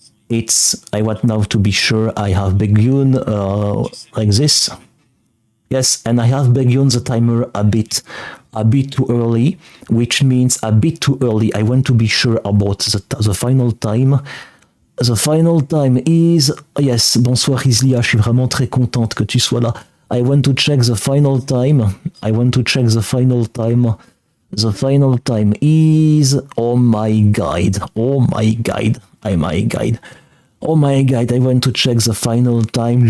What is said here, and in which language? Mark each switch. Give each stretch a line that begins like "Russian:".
English: I want now to be sure I have begun like this. Yes, and I have begun the timer a bit too early, which means a bit too early. I want to be sure about the final time. The final time is...
French: Yes, bonsoir Islia, je suis vraiment très contente que tu sois là.
English: I want to check the final time. I want to check the final time. The final time is... Oh my god. Oh my god. Oh my god. Oh my god, I want to check the final time.